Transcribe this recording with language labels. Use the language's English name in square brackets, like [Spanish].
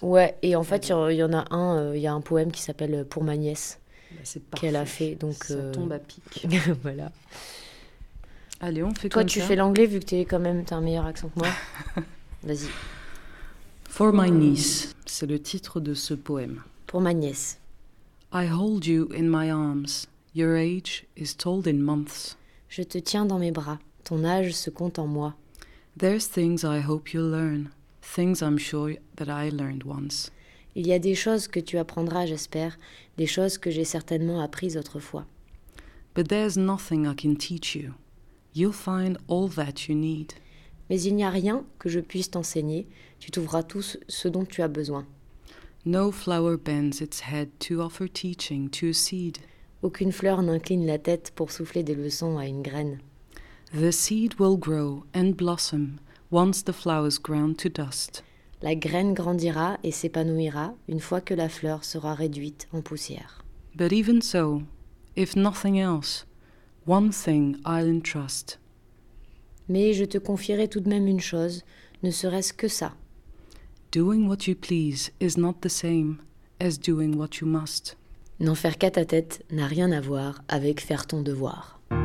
[French] Ouais, et en fait, il y a un poème qui s'appelle « Pour ma nièce bah, », c'est parfait. Qu'elle a fait. Donc, ça tombe à pic. Voilà. Allez, on fait toi, comme tu ça. Fais l'anglais vu que t'as un meilleur accent que moi. Vas-y. [English] For my niece, [French] c'est le titre de ce poème. Pour ma nièce. [English] I hold you in my arms. Your age is told in months. [French] Je te tiens dans mes bras. Ton âge se compte en mois. [English] There's things I hope you'll learn. Things I'm sure that I learned once. [French] Il y a des choses que tu apprendras, j'espère. Des choses que j'ai certainement apprises autrefois. [English] But there's nothing I can teach you. You'll find all that you need. [French] Mais il n'y a rien que je puisse t'enseigner. Tu trouveras tout ce dont tu as besoin. [English] No flower bends its head to offer teaching to a seed. [French] Aucune fleur n'incline la tête pour souffler des leçons à une graine. [English] The seed will grow and blossom once the flower's ground to dust. [French] La graine grandira et s'épanouira une fois que la fleur sera réduite en poussière. [English] But even so, if nothing else, one thing I'll entrust. [French] Mais je te confierai tout de même une chose, ne serait-ce que ça. [English] Doing what you please is not the same as doing what you must. [French] N'en faire qu'à ta tête n'a rien à voir avec faire ton devoir.